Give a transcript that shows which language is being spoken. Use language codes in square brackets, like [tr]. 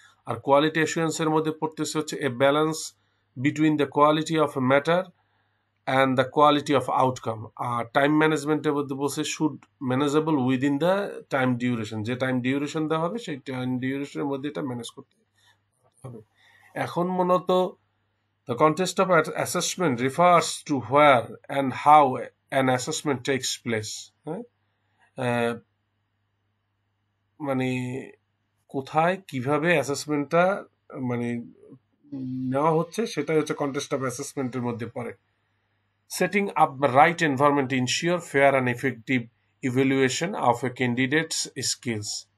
[bn] আর quality অ্যাসুরেন্সের মধ্যে পড়তেছে হচ্ছে [en] A balance between the quality of matter and the quality of outcome. [bn] আর time ম্যানেজমেন্টের মধ্যে বলছে [en] should manageable within the time duration, [bn] যে টাইম ডিউরেশন দেওয়া হবে সেই টাইম ডিউরেশনের মধ্যে এটা ম্যানেজ করতে হবে। এখন মূলত [en] the context of assessment refers to where and how an assessment takes place. [bn] হ্যাঁ, মানে কোথায় কিভাবে অ্যাসেসমেন্টটা মানে নেওয়া হচ্ছে, সেটাই হচ্ছে কন্টেস্ট অফ অ্যাসেসমেন্টের মধ্যে পড়ে। [en] Setting up the right environment ensure fair and effective evaluation of a candidates skills.